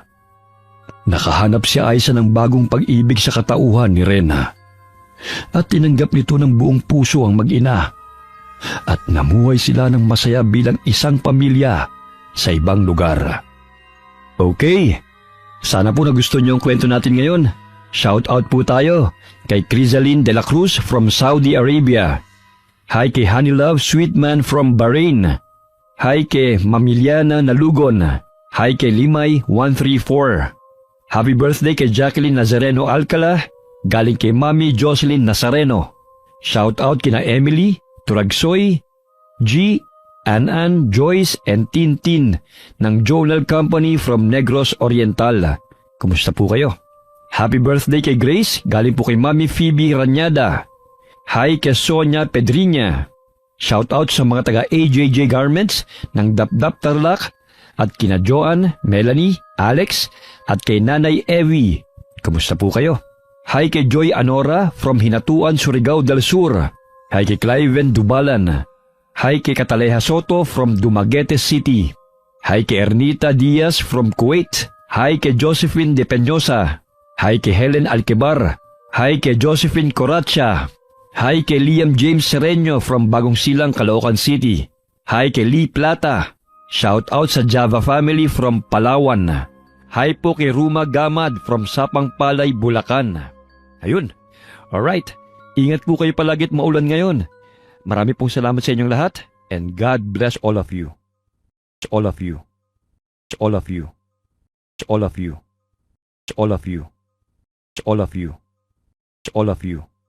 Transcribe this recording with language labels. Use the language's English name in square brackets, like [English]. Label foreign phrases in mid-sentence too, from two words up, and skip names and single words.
[Filipino] Nakahanap si Aiza ng bagong pag-ibig sa katauhan ni Rena at tinanggap nito ng buong puso ang mag-ina at namuhay sila ng masaya bilang isang pamilya sa ibang lugar. Okay, sana po nagustuhan niyo ang kwento natin ngayon. Shout out po tayo kay Crisaline de la Cruz from Saudi Arabia. Hi kay Honey Love Sweetman from Bahrain. Hi kay Mamiliana Nalugon. Hi kay Limay 134. Happy birthday kay Jacqueline Nazareno Alcala, galing kay Mami Jocelyn Nazareno. Shout out kina Emily, Turagsoy, G, Anan, Joyce, and Tintin ng Journal Company from Negros Oriental. Kumusta po kayo? Happy birthday kay Grace, galing po kay Mami Phoebe Ranyada. Hi kay Sonia Pedriña. Shout out sa mga taga AJJ Garments ng Dapdap Tarlac at kina Joan, Melanie, Alex at kay Nanay Evie. Kumusta po kayo? Hi kay Joy Anora from Hinatuan, Surigao del Sur. Hi kay Cliven Dubalan. Hi kay Cataleja Soto from Dumaguete City. Hi kay Ernita Diaz from Kuwait. Hi kay Josephine De Peñosa. Hi kay Helen Alquebar. Hi kay Josephine Coracha. Hi kay Liam James Sereño from Bagong Silang, Caloocan City. Hi kay Lee Plata. Shout out sa Java family from Palawan. Hi po kay Ruma Gamad from Sapang Palay, Bulacan. Ayun. Alright. Ingat po kayo palagi at maulan ngayon. Marami pong salamat sa inyong lahat [English] and God bless all of you. All of you. All of you. All of you. All of you. All of you. All of you.